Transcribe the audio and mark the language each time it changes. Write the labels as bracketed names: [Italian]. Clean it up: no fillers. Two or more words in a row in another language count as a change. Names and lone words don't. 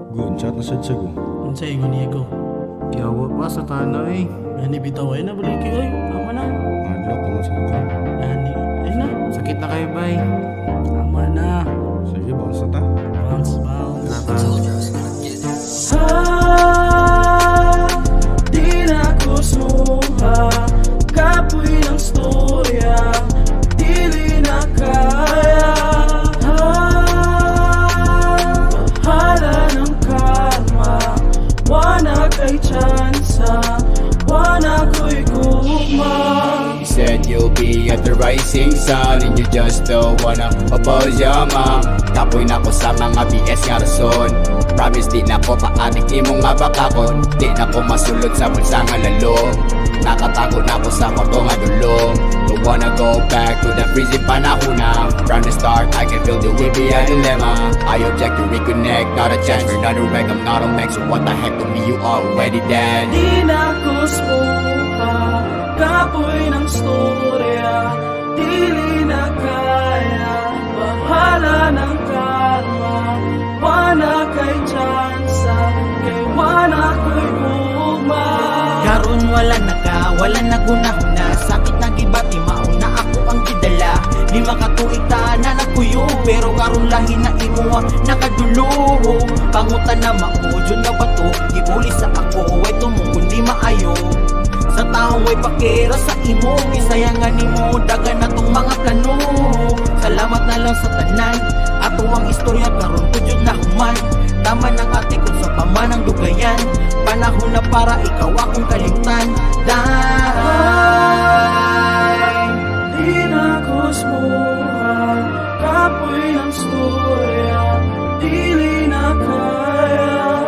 [Cebuano] chat na sad ko. Unsay ingon niya ko? Yawa pa sa tanay. Ani bitaw ay na balik ay. Tama na. Adlok naman sa ka. Ani. Ay na. Sakit na kayo, bay. Tama na. Sige, bounce na ta. Bounce. Di na ko sumuha. Kapoy ng storya. Dili na kaya. Bahala ng karma. Wana kay tsansa. Wana ko'y guma. [English] You said you'll be at the rising sun, and you just don't wanna oppose your mom. [Cebuano] Kapoy na ko sa mga BS nga rason. Promise di na ko paadik ni mong mabakakon. Di na ko masulod sa bulsa nga lalo. Nakatago na ko sa kwarto nga dulo. [English] Don't wanna go back to the freezing panahona. From the start I can feel there will be a dilemma. I object to reconnect, not a chance for another wreck. I'm not a mech, so what the heck to me, you already dead. [Cebuano] Di na ko sumuha. Kapoy ng storya. Dili na kaya. Bahala ng karma. Wana kay tsansa. Kay wana ko'y guma. Karon wala na gunahuna. Sakit na gibati, mauna ako ang gidala. 5 katuig na nakuyo, pero karon lahi na imuha nakadulo. Pangutan na maudyon na bato, gibuli sa ako, way tumong kundi maayo. Sa taong way pakera sa imo, gisayangan nimo dagan na tong mga plano. Salamat na lang sa tanan, ato ang istorya karon tudyod na human. Tama ng ate kung sa pamanang dugayan, panahon na para ikaw akong kalimtan. Di na ko sumuha. Kapoy ng storya. Dili na kaya.